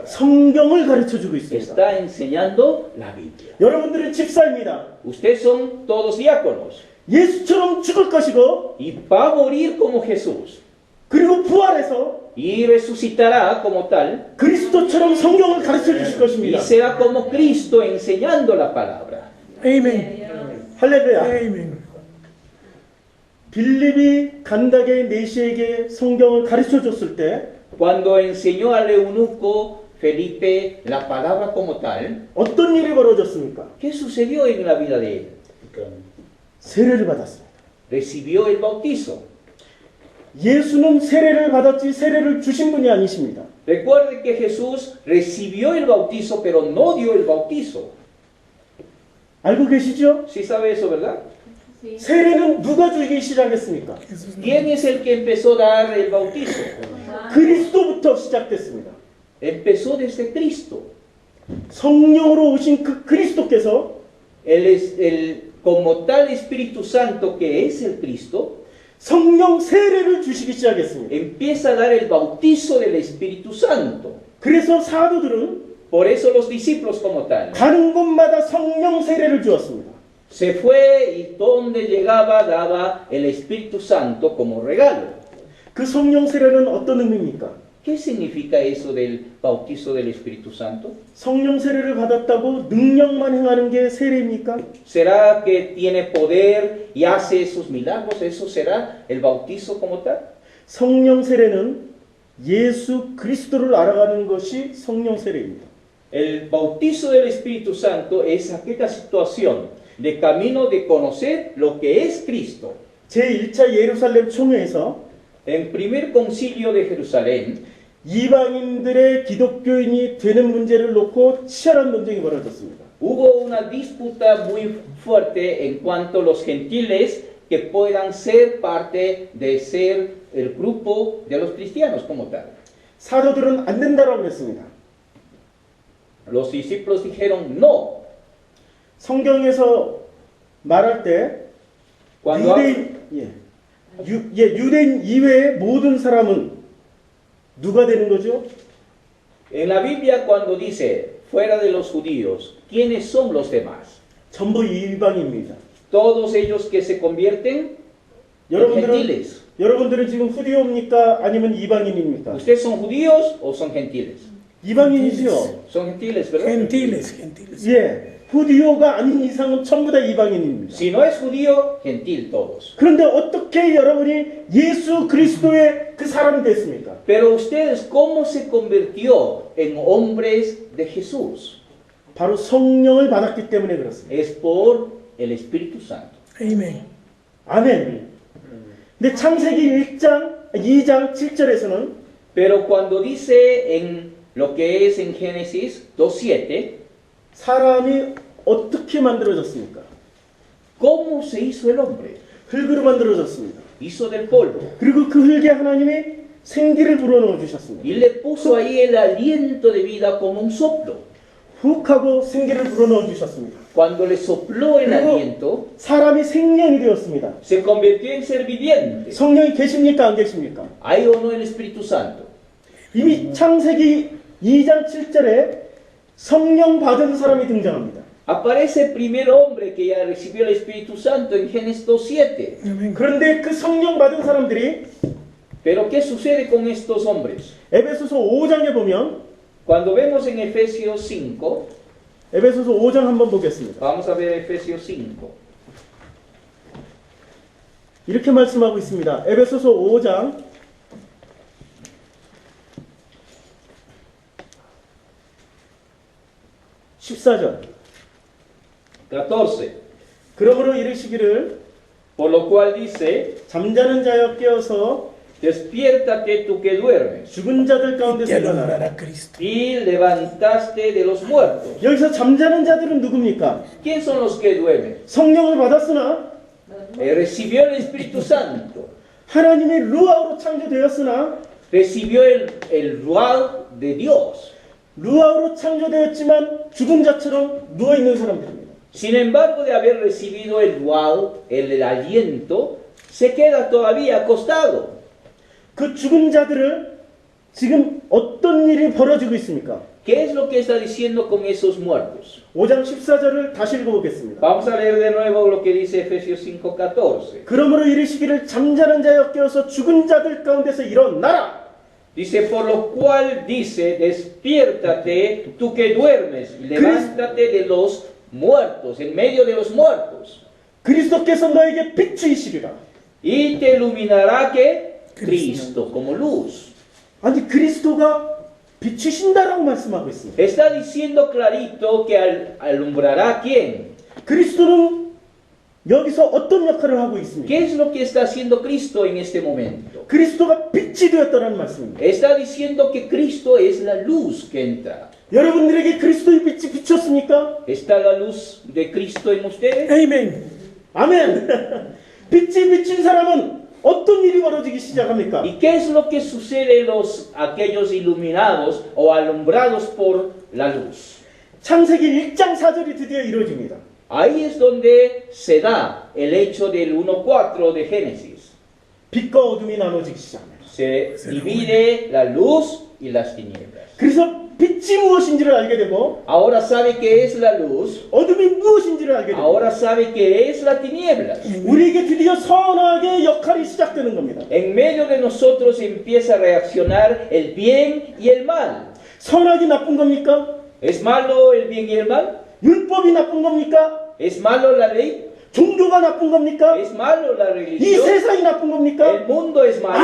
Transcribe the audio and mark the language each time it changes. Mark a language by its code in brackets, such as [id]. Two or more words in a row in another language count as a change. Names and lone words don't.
[ko] 성경을 가르쳐주고 있습니다. [es] Está enseñando la Biblia. [ko] 여러분들은 집사입니다. [es] Ustedes son todos diáconos [ko] 예수처럼 죽을 것이고 [es] y va a morir como Jesús [ko] 그리고 부활해서 [es] y resucitará como tal [ko] 그리스도처럼 성경을 가르쳐 주실 [es] y [ko] 것입니다. [es] será como Cristo enseñando la palabra. Amen. [ko] 할렐루야. [es] Amen. [ko] 빌립이 간다게 내시에게 성경을 가르쳐 줬을 때 [es] Cuando enseñó al eunuco Felipe la palabra como tal, [ko] 어떤 일이 벌어졌습니까? [es] ¿qué sucedió en la vida de él? [ko] 세례를 받았습니다. [es] Recibió el bautizo. [ko] 예수는 세례를 받았지 세례를 주신 분이 아니십니다. [es] Recuerde que Jesús recibió el bautizo, pero no dio el bautizo. [ko] 알고 계시죠? [es] ¿Sí sabe eso, verdad? [ko] 세례는 누가 주기 시작했습니까? [es] ¿Quién es el que empezó a dar el bautizo? [ko] 그리스도부터 시작됐습니다. [es] Empezó desde Cristo. [ko] 성령으로 오신 그 그리스도께서 [es] Como tal Espíritu Santo que es el Cristo, [ko] 성령 세례를 주시기 시작했습니다. [es] empieza a dar el bautizo del Espíritu Santo. [ko] 그래서 사도들은 [es] Por eso los discípulos como tal [ko] 가는 곳마다 성령 세례를 주었습니다. [es] se fue y donde llegaba daba el Espíritu Santo como regalo. [ko] 그 성령 세례는 어떤 의미입니까? [es] ¿Qué significa eso del bautizo del Espíritu Santo? [ko] 성령 세례를 받았다고 능력만 행하는 게 세례입니까? [es] ¿Será que tiene poder y hace esos milagros? ¿Eso será el bautizo como tal? [ko] 성령 세례는 예수 그리스도를 알아가는 것이 성령 세례입니다. [es] El bautizo del Espíritu Santo es aquella situación de camino de conocer lo que es Cristo. [ko] 제1차 예루살렘 총회에서 [es] En primer concilio de Jerusalén, [ko] 이방인들의 기독교인이 되는 문제를 놓고 치열한 논쟁이 벌어졌습니다. [es] hubo una disputa muy fuerte en cuanto a los gentiles que puedan ser parte de ser el grupo de los cristianos como tal. [ko] 사도들은 안 된다라고 했습니다. [es] Los discípulos dijeron no. [ko] 성경에서 말할 때 [es] Cuando [ko] 유대인 이외의 모든 사람은 누가 되는 거죠? [es] en la Biblia cuando dice fuera de los judíos, ¿quiénes son los demás? [ko] 전부 이방입니다. [es] Todos ellos que se convierten en gentiles. [ko] 여러분들은 지금 후디오입니까? 아니면 이방인입니까? [es] ¿Ustedes son judíos o son gentiles? [ko] 이방인이죠. [es] Son gentiles, ¿verdad? Gentiles, gentiles. [ko] 예. 후디오가 아닌 이상은 전부 다 이방인입니다. [es] Si no es judío, gentil todos. [ko] 그런데 어떻게 여러분이 예수 그리스도의 그 사람이 됐습니까? [es] Pero ustedes, ¿cómo se convirtió en hombres de Jesús? [ko] 바로 성령을 받았기 때문에 그렇습니다. [es] Es por el Espíritu Santo. Amen. [ko] 아멘. 근데 창세기 2장 7절에서는 [es] Pero cuando dice en lo que es en Génesis 2:7, [ko] 사람이 어떻게 만들어졌습니까? [es] ¿cómo se hizo el hombre? [ko] 흙으로 만들어졌습니다. [es] Hizo del polvo. [ko] 그리고 그 흙에 하나님이 생기를 불어넣어 주셨습니다. [es] Y le puso ahí el aliento de vida como un soplo. [ko] 훅 하고 생기를 불어넣어 주셨습니다. [es] Cuando le sopló el aliento, [ko] 사람이 생명이 되었습니다. [es] se convirtió en ser viviente. [ko] 성령이 계십니까? 안 계십니까? [es] ¿Hay o no el Espíritu Santo? [ko] 이미 창세기 2장 7절에 성령 받은 사람이 등장합니다. [es] Aparece el primer hombre que ya recibió el Espíritu Santo en Génesis 2:7. Amén. [ko] 그런데 그 성령 받은 사람들이 [es] Pero ¿qué sucede con estos hombres? [ko] 에베소서 5장에 보면 [es] Cuando vemos en Efesios 5, [ko] 에베소서 5장 한번 보겠습니다. [es] vamos a ver Efesios 5. [ko] 이렇게 말씀하고 있습니다. 에베소서 5장 14절. [es] 14. [ko] 그러므로 이르시기를 [es] Por lo cual dice, [ko] 잠자는 자여 깨어서 [es] despiértate tú que duermes, [ko] 죽은 자들 가운데서 [es] Te [ko] 일어나라. [es] alumbrará Cristo. y levantaste de los muertos. [ko] 여기서 잠자는 자들은 누굽니까? [es] ¿Quién son los que duermen? [ko] 성령을 받았으나 [es] Recibió el Espíritu Santo, [ko] 하나님의 루아로 창조되었으나 [es] recibió el ruaj de Dios. [ko] 루아로 창조되었지만 죽은 자처럼 누워있는 사람들입니다. [es] Sin embargo, de haber recibido el ruaj, el aliento, se queda todavía acostado. [ko] 그 죽은 자들을 지금 어떤 일이 벌어지고 있습니까? [es] ¿Qué es lo que está diciendo con esos muertos? [ko] 5장 14절을 다시 읽어보겠습니다. [es] Vamos a leer de nuevo lo que dice Efesios 5:14. [ko] 그러므로 이르시기를 잠자는 자여 깨어서 죽은 자들 가운데서 일어나라. [es] Dice, por lo cual dice, despiértate tú que duermes, y levántate de los muertos, en medio de los muertos, [ko] 그리스도께서 너에게 빛이시리라. [es] y te iluminará que Cristo como luz. [ko] 아니 그리스도가 비추신다라고 말씀하고 있습니다. [es] Está diciendo clarito que alumbrará a quién. [ko] 그리스도는 여기서 어떤 역할을 하고 있습니까? [es] ¿Qué es lo que está haciendo Cristo en este momento? [ko] 그리스도가 빛이 되었다는 말씀입니다. [es] Está diciendo que Cristo es la luz que entra. [ko] 여러분들에게 그리스도의 빛이 비쳤습니까? [es] ¿Está la luz de Cristo en ustedes? Amén. [ko] 아멘. 빛이 비친 사람은 어떤 일이 벌어지기 시작합니까? [es] ¿Y qué es lo que sucede aquellos iluminados o alumbrados por la luz? [ko] 창세기 1장 4절이 드디어 이루어집니다. [es] Ahí es donde se da el hecho del 1:4 de Génesis. [ko] 빛과 어둠이 나눠지기 시작합니다. [es] Se divide la luz y las tinieblas. [ko] 그래서 빛이 무엇인지를 알게 되고 [es] Ahora sabe qué es la luz, [ko] 어둠이 무엇인지를 알게 되고 [es] ahora sabe qué es la tinieblas. [ko] 우리에게 드디어 선악의 역할이 시작되는 겁니다. [es] En medio de nosotros empieza a reaccionar el bien y el mal. [ko] 선악이 나쁜 겁니까? [es] ¿Es malo el bien y el mal? [ko] 율법이 나쁜 겁니까? [es] ¿Es malo la ley? [ko] 종교가 나쁜 겁니까? [es] ¿Es malo la [ko] 이 [es] religión? [ko] 세상이 나쁜 [es] ¿El [ko] 겁니까? [es] mundo es malo?